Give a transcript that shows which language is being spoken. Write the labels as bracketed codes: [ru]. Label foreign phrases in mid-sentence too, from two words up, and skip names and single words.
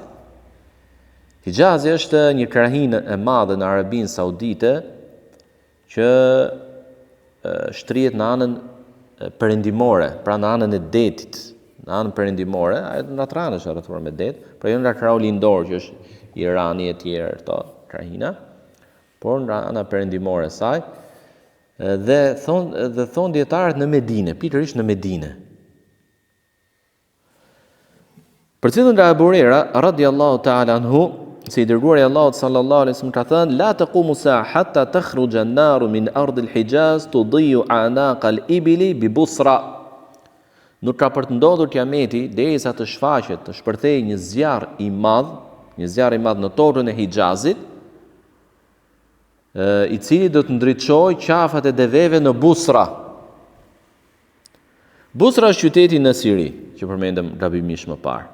[sq] Hijazi është një krahinë e madhe në Arabinë Saudite që shtrihet në anën perëndimore, pra në anën e detit, në anën perëndimore, në atë anë është rrethuar me det, pra jo nga krahu lindor që është Irani e tjerë këto krahina, por nga ana perëndimore e saj. Dhe thon dietarët në Medinë, pikërisht në Medinë. Për cilën nga Abu Huraira [ar] رضي الله تعالى عنه, [sq] se i dërguari i Allahut [ar] صلى الله عليه وسلم [sq] ka thënë: [ar] "لا تقوم الساعة حتى تخرج النار من أرض الحجاز تضيء أعناق الإبل ببصرى." [sq] Nuk ka për të ndodhur kiameti derisa të shfaqet, të shpërthejë një zjarr i madh në tokën e Hijazit, i cili do të ndriçojë qafat e deveve në Busra. Busra është qyteti në Siri, që përmendëm gabimisht më parë.